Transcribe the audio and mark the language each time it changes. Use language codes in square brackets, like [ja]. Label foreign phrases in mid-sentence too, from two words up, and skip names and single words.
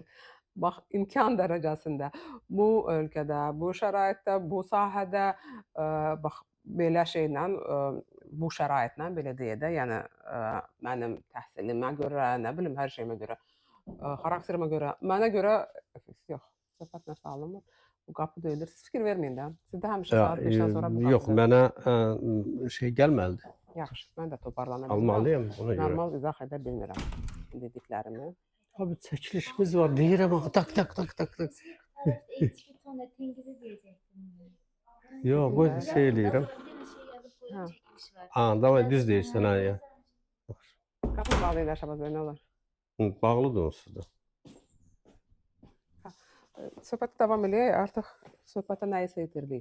[az] Bax, imkan dərəcəsində bu ölkədə, bu şəraitdə, bu sahədə, bax, belə şeylə, bu şəraitlə belə deyək də, yəni, mənim təhsilimə görə, nə bilim, hər şeyimə görə, xarakterimə görə, mənə görə yox, söhbət nəsə alınmır. Bu qapı döyülür. Siz fikir verməyin də. Sizdə həmişə Ya, saat 5-dən sonra bu yox, qapı mənə, şey gəlməlidir. yaxşı, mən də toparlana bilmirəm. Almalıyam ona görə. Normal izah edə bilmirəm dediklərimi. Abi çəkilişimiz var. Deyirəm axı tak tak tak tak tak. [tr] Evet, eğitim tonu Tengiz'e diyecektim. [az] Yox, Sizin qoy də şey eləyirəm. Bir şey yazıp hə, [tr] koyun çekiliş var. [az] Ha, davay Biraz düz deyirsən ha ya. qapı bağlayırlar Şabaz bəy, nə olar? Hı, bağlıdır onsuz da. Hə, söhbətə davam eləyək, artıq söhbətə nəyisə itirdik.